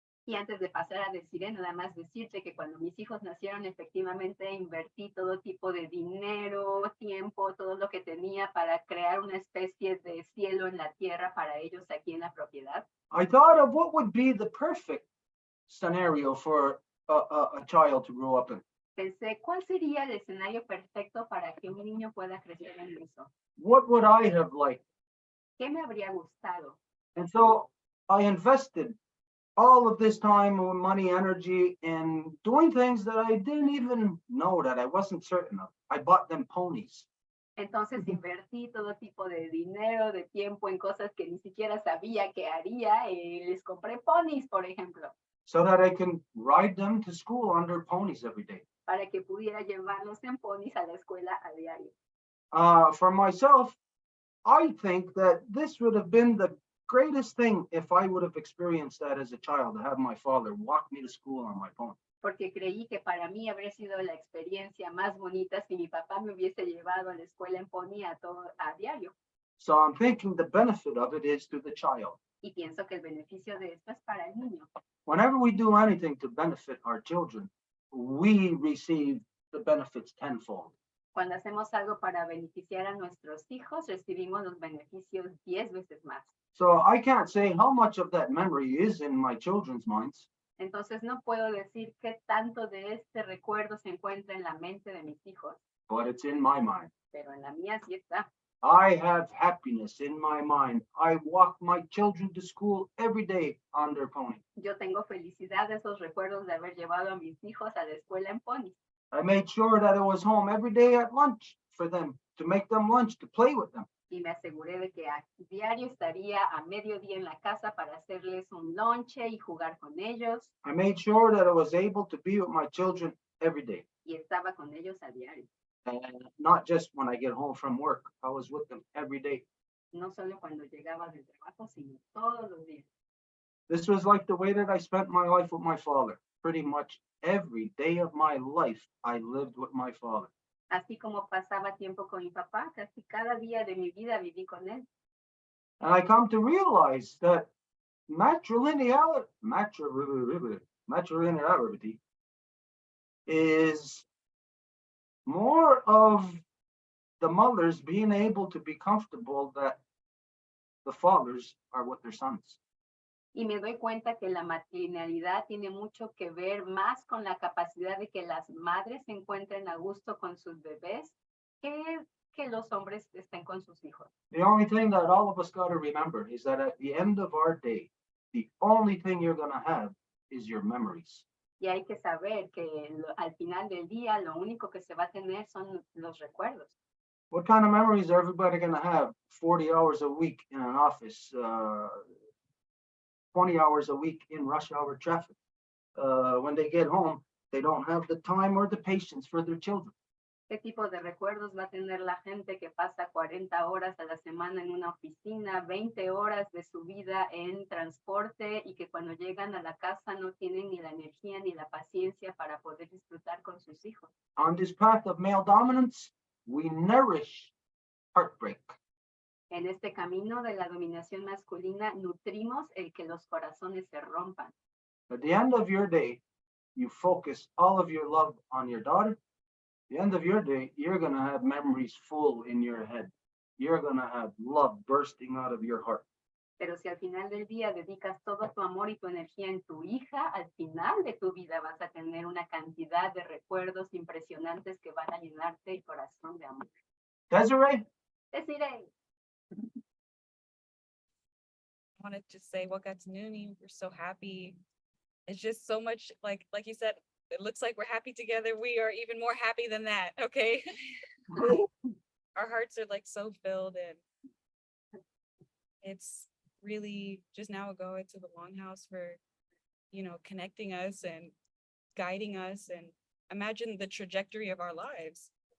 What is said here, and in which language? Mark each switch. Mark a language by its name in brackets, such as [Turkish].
[Spanish] y antes de pasar a Dezirae, nada más decirte que cuando mis hijos nacieron, efectivamente invertí todo tipo de dinero, tiempo, todo lo que tenía para crear una especie de cielo en la tierra para ellos aquí en la propiedad. [English] I thought of what would be the perfect scenario for a child to grow up in. [Spanish] Pensé, ¿cuál sería el escenario perfecto para que un niño pueda crecer en eso? [English] What would I have liked? [Spanish] ¿Qué me habría gustado? [English] And so I invested all of this time, money, energy in doing things that I didn't even know, that I wasn't certain of. I bought them ponies. [Spanish] Entonces invertí todo tipo de dinero, de tiempo en cosas que ni siquiera sabía que haría. Les compré ponis, por ejemplo, [English] So that I can ride them to school on their ponies every day. [Spanish] para que pudiera llevarlos en ponis a la escuela a diario. [English] For myself, I think that this would have been the greatest thing if I would have experienced that as a child, to have my father walk me to school on my pony. [Spanish] Porque creí que para mí habría sido la experiencia más bonita si mi papá me hubiese llevado a la escuela en pony a diario. [English] So I'm thinking the benefit of it is to the child. [Spanish] Y pienso que el beneficio de esto es para el niño. [English] Whenever we do anything to benefit our children, we receive the benefits tenfold. [Spanish] Cuando hacemos algo para beneficiar a nuestros hijos, recibimos los beneficios 10 veces más. [English] So I can't say how much of that memory is in my children's minds, [Spanish] Entonces no puedo decir qué tanto de este recuerdo se encuentra en la mente de mis hijos, [English] but it's in my mind. [Spanish] pero en la mía sí está. [English] I have happiness in my mind. I walk my children to school every day on their pony. [Spanish] Yo tengo felicidad de esos recuerdos de haber llevado a mis hijos a la escuela en pony. [English] I made sure that I was home every day at lunch for them, to make them lunch, to play with them. [Spanish] Y me aseguré de que a diario estaría a mediodía en la casa para hacerles un lonche y jugar con ellos. [English] I made sure that I was able to be with my children every day. [Spanish] Y estaba con ellos a diario. [English] And not just when I get home from work. I was with them every day. [Spanish] no solo cuando llegaba del trabajo, sino todos los días. [English] This was like the way that I spent my life with my father. Pretty much every day of my life, I lived with my father. [Spanish] Así como pasaba tiempo con mi papá, casi cada día de mi vida viví con él. [English] And I come to realize that matrilinearity is more of the mothers being able to be comfortable that the fathers are with their sons. [Spanish] Y me doy cuenta que la matrilinealidad tiene mucho que ver más con la capacidad de que las madres se encuentren a gusto con sus bebés que los hombres estén con sus hijos. [English] The only thing that all of us got to remember is that at the end of our day, the only thing you're going to have is your memories. [Spanish] Y hay que saber que al final del día lo único que se va a tener son los recuerdos. [English] What kind of memories are everybody going to have 40 hours a week in an office, 20 hours a week in rush hour traffic? When they get home, they don't have the time or the patience for their children. [Spanish] ¿Qué tipo de recuerdos va a tener la gente que pasa 40 horas a la semana en una oficina, 20 horas de su vida en transporte y que cuando llegan a la casa no tienen ni la energía ni la paciencia para poder disfrutar con sus hijos? [English] On this path of male dominance, we nourish heartbreak. [Spanish] En este camino de la dominación masculina nutrimos el que los corazones se rompan. [English] At the end of your day, you focus all of your love on your daughter. At the end of your day, you're going to have memories full in your head. You're going to have love bursting out of your heart. [Spanish] Pero si al final del día dedicas todo tu amor y tu energía en tu hija, al final de tu vida vas a tener una cantidad de recuerdos impresionantes que van a llenarte el corazón de amor. [English] Dezirae? Dezirae. I wanted to say, what got to Noonie, we're so happy. It's just so much like you said, it looks like we're happy together. We are even more happy than that. Okay. Our hearts are like so filled, and it's really just now a go into the Longhouse for, connecting us and guiding us, and imagine the trajectory of our lives.